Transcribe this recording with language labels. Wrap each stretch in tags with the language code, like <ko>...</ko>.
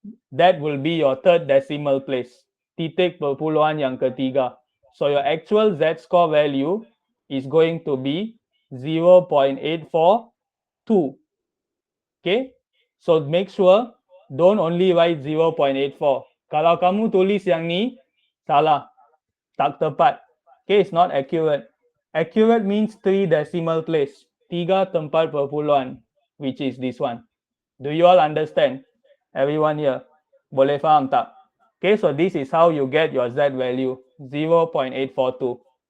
<en>That will be your third decimal place.</en> <ms>Titik perpuluhan yang ketiga.</ms> <en>So your actual Z score value is going to be 0.842. Okay? So make sure don't only write 0.84.</en> <ms>Kalau kamu tulis yang ni, salah. Tak tepat.</ms> <en>Okay, it's not accurate. Accurate means 3 decimal place.</en> <ms>3 tempat perpuluhan,</ms> <en>which is this one. Do you all understand? Everyone here?</en> <ms>Boleh faham tak?</ms> <en>Okay, so this is how you get your Z value, 0.842.</en>